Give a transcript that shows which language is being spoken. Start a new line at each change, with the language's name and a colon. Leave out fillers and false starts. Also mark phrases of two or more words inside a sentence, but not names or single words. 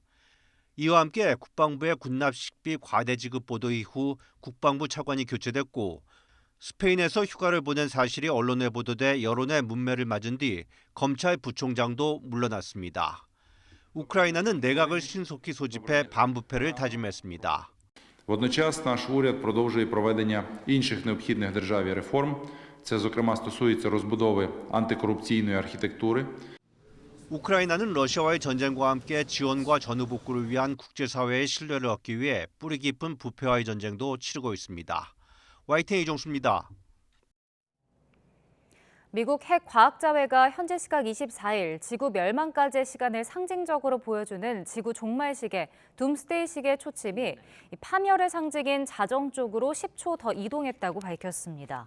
Korean: 이와 함께 국방부의 군납 식비 과대 지급 보도 이후 국방부 차관이 교체됐고 스페인에서 휴가를 보낸 사실이 언론에 보도돼 여론의 문매를 맞은 뒤 검찰 부총장도 물러났습니다. 우크라이나는 내각을 신속히 소집해 반부패를 다짐했습니다.
Ukrainian: Водночас наш уряд продовжує проведення інших необхідних державі реформ. Це, зокрема, стосується розбудови антикорупційної архітектури.
Korean: 우크라이나는 러시아와의 전쟁과 함께 지원과 전후복구를 위한 국제사회의 신뢰를 얻기 위해 뿌리 깊은 부패와의 전쟁도 치르고 있습니다. YTN 이종수입니다. 미국 핵 과학자회가 현지 시각 24일 지구 멸망까지의 시간을 상징적으로 보여주는 지구 종말시계 둠스데이 시계의 초침이 파멸의 상징인 자정 쪽으로 10초 더 이동했다고 밝혔습니다.